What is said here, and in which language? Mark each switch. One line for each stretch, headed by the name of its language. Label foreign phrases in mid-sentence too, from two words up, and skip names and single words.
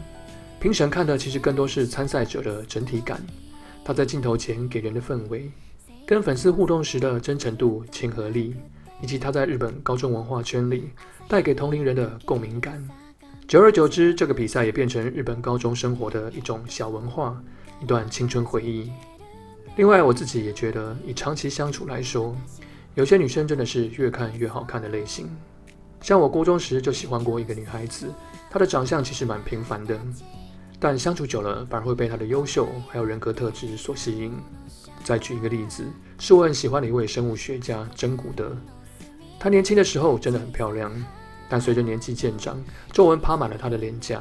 Chinese: 評審看的其實更多是參賽者的整體感，他在鏡頭前給人的氛圍，跟粉絲互動時的真誠度、親和力，以及他在日本高中文化圈裡帶給同齡人的共鳴感。久而久之，這個比賽也變成日本高中生活的一種小文化，一段青春回憶。另外，我自己也覺得，以長期相處來說，有些女生真的是越看越好看的類型。像我國中時就喜歡過一個女孩子，她的長相其實蠻平凡的，但相處久了反而會被她的優秀還有人格特質所吸引。再舉一個例子，是我很喜歡的一位生物學家珍古德，她年輕的時候真的很漂亮，但隨着年紀漸長，皺紋爬滿了她的臉頰。